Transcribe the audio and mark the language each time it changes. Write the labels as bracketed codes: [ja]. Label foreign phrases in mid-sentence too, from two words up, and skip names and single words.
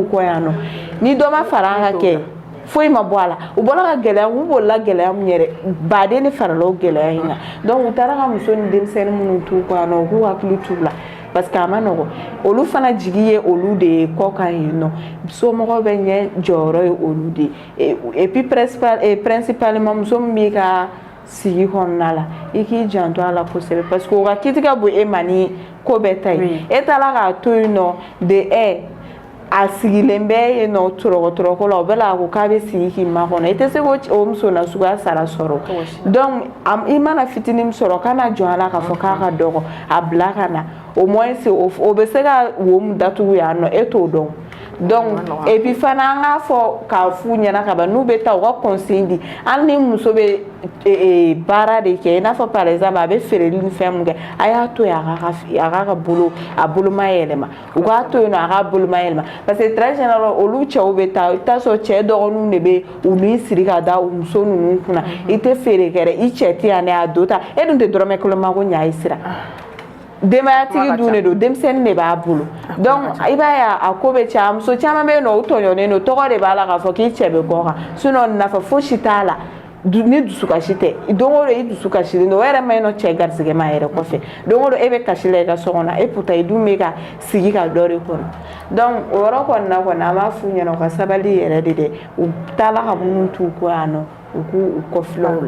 [bm] kɔ yan nɔ ni dɔ ma fara an ka kɛ foyi ma bɔ a la u bɔla ka gɛlɛya u bolila gɛlɛya min yɛrɛ baden de farala o gɛlɛya in kan donc u taara ka muso ni denmisɛnnin minnu t'u kɔ yan nɔ u k'u hakili t'u la [fr] parce que [bm] a ma nɔgɔ olu fana jigi ye olu de ye kɔ kan yen nɔ somɔgɔw bɛ ɲɛ jɔyɔrɔ ye olu de ye [fr] et puis [bm] principalement muso min b'i ka sigi kɔnɔna la i k'i janto a la kosɛbɛ [fr] parce que [bm] o ka kiti ka bon e ma ni ko bɛɛ ta ye e taara k'a to yen nɔ de a sigilen bɛ yen nɔ tɔrɔkɔ la o bɛ la ko k'a bɛ sigi k'i makɔnɔ i tɛ se k'o muso nasuguya sara sɔrɔ donc i mana fitinin min sɔrɔ kana jɔn a la k'a fɔ k'a ka dɔgɔ a bila ka na [fr] au moins [bm] o bɛ se ka wo min datugu yan nɔ e t'o dɔn [fr] donc et puis [bm] fana an k'a fɔ k'a f'u ɲɛna ka ban n'u bɛ taa u ka conseil di hali ni muso bɛ baara de kɛ i n'a fɔ [fr] par exemple [bm] a bɛ feereli ni fɛn min kɛ a y'a to yen a k'a ka boloma yɛlɛma u k'a to yen nɔ a k'a boloma yɛlɛma [fr] parce que très généralement [bm] olu cɛw bɛ taa i t'a sɔrɔ cɛ dɔgɔninw de bɛ u ni siri ka da u muso ninnu kunna i tɛ feere kɛ dɛ i cɛ tɛ yan dɛ a do ta e dun tɛ dɔrɔmɛ kelen ma ko ɲa i sira denbayatigi dun de don denmisɛnnin de b'a bolo donc i b'a ye a ko bɛ caya muso caman bɛ yen nɔ o tɔɲɔnen don tɔgɔ de b'a la k'a fɔ k'i cɛ bɛ kɔ kan sinon nafa fosi t'a la ni dusukasi tɛ don o don i dusu kasilen don o yɛrɛ ma ɲi nɔ cɛ garisɛgɛ ma yɛrɛ kɔfɛ don o don e bɛ kasi la i ka so kɔnɔ e pourtant i dun bɛ ka sigi ka dɔ de kɔnɔ donc o yɔrɔ kɔni na kɔni an b'a f'u ɲɛna u ka sabali yɛrɛ de dɛ u taala ka minnu t'u kɔ yan nɔ u k'u kɔfilɛ o la